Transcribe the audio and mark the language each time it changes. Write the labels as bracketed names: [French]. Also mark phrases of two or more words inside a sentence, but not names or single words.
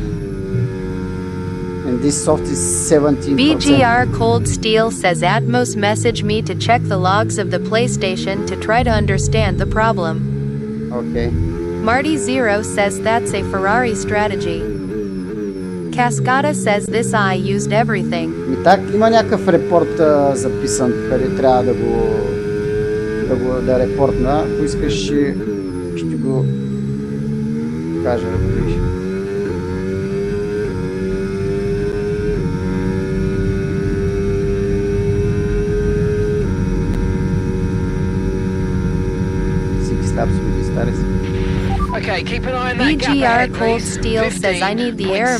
[English] And this soft is 17%. BGR Cold Steel says Atmos messaged me to check the logs of the PlayStation to try to understand the problem. Okay. Marty Zero says that's a Ferrari strategy. Cascada says this eye used everything. [Bulgarian] Так, има някакъв репорт записан, къде трябва да репортна. Ако искаш, ще го кажа, да го видиш. [English] Okay, keep an eye on that gap BGR ahead, Cold please. Steel says I need the error